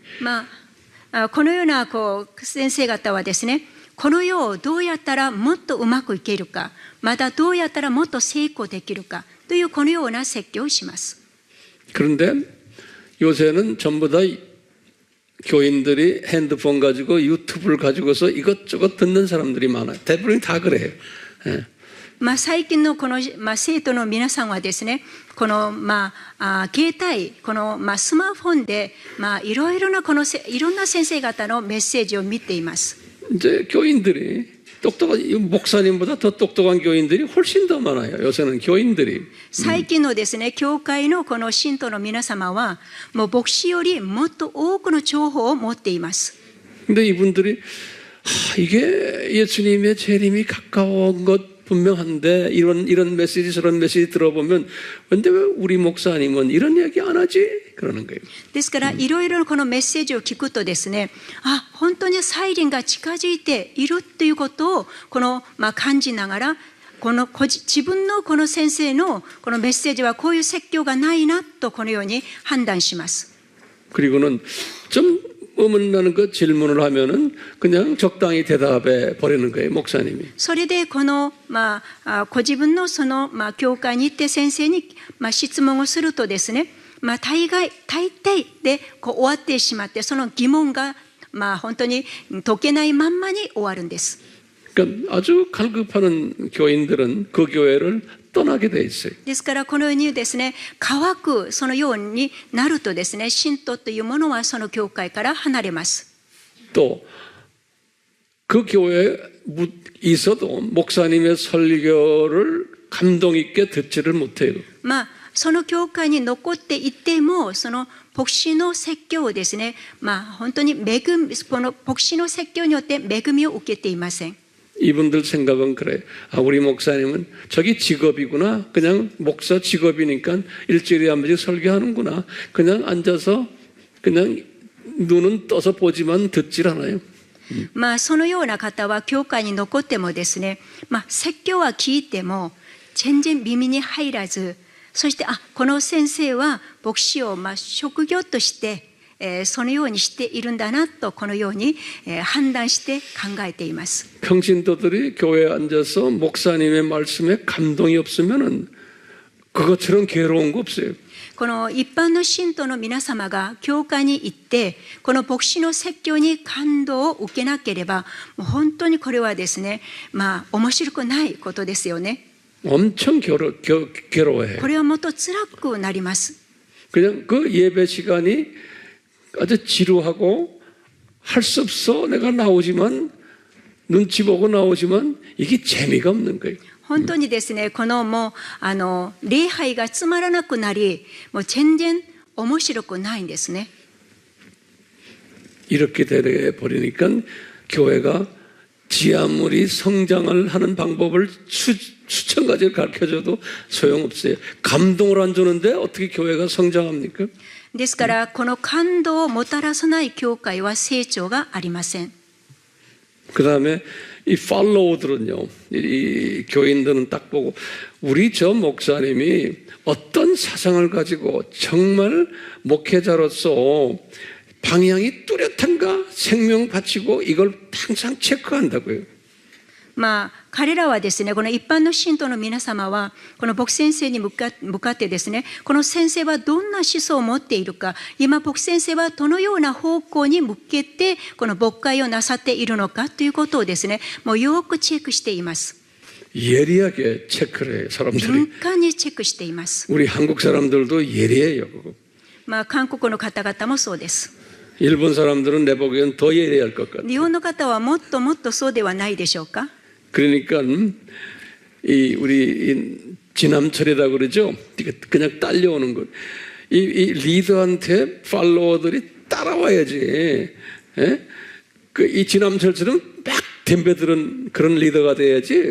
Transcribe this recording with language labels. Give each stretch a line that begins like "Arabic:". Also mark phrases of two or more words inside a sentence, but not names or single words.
Japanese: このような先生方はですね、この世をどうやったらもっとうまくいけるか、またどうやったらもっと成功できるか、 というこのような説教をします。
Korean: 그런데 요새는 전부 다 교인들이 핸드폰 가지고 유튜브를 가지고서 이것저것 듣는 사람들이 많아요. 대부분 다 그래요. 예.
Japanese: 最近のこの、生徒の皆さんはですね、この、携帯、この、スマートフォンで、いろいろな、いろんな先生方のメッセージを見ています。
Korean: 이제 교인들이 똑똑한 목사님보다 더 똑똑한 교인들이 훨씬 더 많아요. 요새는 교인들이.
Japanese: 最近のですね、教会のこの信徒の皆様は、もう牧師よりもっと多くの情報を持っています。
Korean: 근데 이분들이 이게 예수님의 재림이 가까운 것 분명한데 이런 메시지 저런 메시지 들어보면 근데 왜 우리 목사님은 이런 얘기 안 하지? 그러는 거예요.
Japanese: ですからいろいろこのメッセージを聞くとですね、本当に再臨が近づいているということをこの、感じながら自分のこの先生のこのメッセージはこういう説教がないなとこのように判断します。
Korean: 그리고는 좀 의문나는 그 질문을 하면은 그냥 적당히 대답해 버리는 거예요, 목사님이.
Japanese: それでこの、ご自分のその、教会に行って先生に、質問をするとですね、大抵で終わってしまってその疑問が、本当に解けないまんまに終わるんです。
Korean: 그러니까 아주 갈급하는 교인들은 그 교회를 떠나게 돼 있어요.
Japanese: ですからこのようにですね、乾くそのようになるとですね、信徒というものはその教会から離れます。
Korean: 또 그 교회에 있어도 목사님의 설교를 감동 있게 듣지를 못해요.
Japanese: その教会に残っていてもその牧師の説教をですね、本当にこの牧師の説教によって恵みを受けていません。
Korean: 이분들 생각은 그래요. 우리 목사님은 저기 직업이구나. 그냥 목사 직업이니까 일주일에 한 번씩 설교하는구나. 그냥 앉아서 그냥 눈은 떠서 보지만 듣질 않아요.
Japanese: そのような方は教会に残ってもですね、説教は聞いても全然耳に入らず、そしてこの先生は牧師を職業としてそのようにしているんだなとこのように判断して考えています。
Korean: 평신도들이 교회에 앉아서 목사님의 말씀에 감동이 없으면은 그것처럼 괴로운 거 없어요.
Japanese: この一般の信徒の皆様が教会に行ってこの牧師の説教に感動を受けなければもう本当にこれはですね、面白くないことですよね。
Korean: 엄청 괴로워해요.
Japanese: これはもっと辛くなります。
Korean: 그냥 그 예배 시간이 아주 지루하고 할 수 없어 내가 나오지만 눈치 보고 나오지만 이게 재미가 없는 거예요.
Japanese: 本当にですね、このもう礼拝がつまらなくなり、もう全然面白くないんですね。
Korean: 이렇게 돼 버리니까 교회가 지 아무리 성장을 하는 방법을 수천 가지를 가르쳐줘도 소용없어요. 감동을 안 주는데 어떻게 교회가 성장합니까?
Japanese: ですからこの感動をもたらさない教会は成長がありません。
Korean: 그 다음에 이 팔로우들은요, 이 교인들은 딱 보고 우리 저 목사님이 어떤 사상을 가지고 정말 목회자로서 방향이 뚜렷한가 생명 바치고 이걸 항상 체크한다고요.
Japanese: 彼らはですね、この一般の信徒の皆様はこの牧先生に向かってですね、この先生はどんな思想を持っているか、今牧先生はどのような方向に向けてこの牧会をなさっているのかということをですね、もうよくチェックしています。
Korean: 예리하게 체크를 해요, 사람들이.
Japanese: 敏感にチェックしています。
Korean: 우리 한국 사람들도 예리해요.
Japanese: 韓国の方々もそうです。
Korean: 일본 사람들은 내 보기엔 더 예리할 것 같아요.
Japanese: 日本の方はもっともっとそうではないでしょうか。
Korean: 그러니까 우리 지남철이라 그러죠. 그냥 딸려오는 것. 이 리더한테 팔로워들이 따라와야지. 이 지남철처럼 막 덤벼드는 그런 리더가 돼야지.